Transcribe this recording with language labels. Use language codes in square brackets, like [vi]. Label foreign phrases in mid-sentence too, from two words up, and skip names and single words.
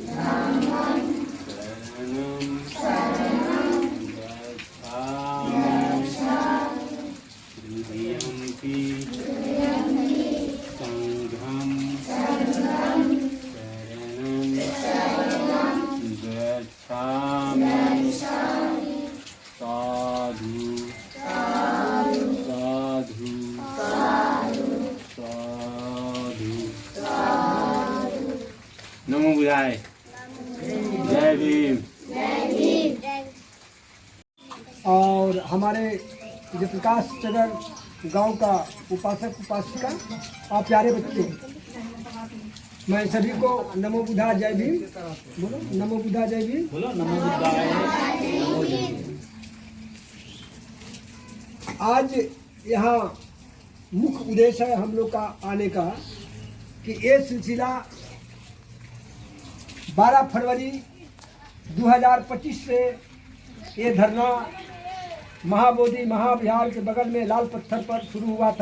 [pi] शरणं गच्छामि द्वितीयम्पि संघं शरणं गच्छामि साधु साधु साधु। नमो बुद्धाय। [hi] जय भीम। और हमारे जयप्रकाश नगर गांव का उपासक उपासिका और प्यारे बच्चे, मैं सभी को नमो बुद्धा जय भीम बोलो। नमो बुद्धा जय भीम बोलो। [pi] नमो बुद्धाय। [hi] नमो जय भीम। आज यहाँ मुख्य उद्देश्य है हम लोग का आने का कि ये सिलसिला 12 फरवरी 2025 से ये धरना महाबोधि महाविहार के बगल में लाल पत्थर पर शुरू हुआ था।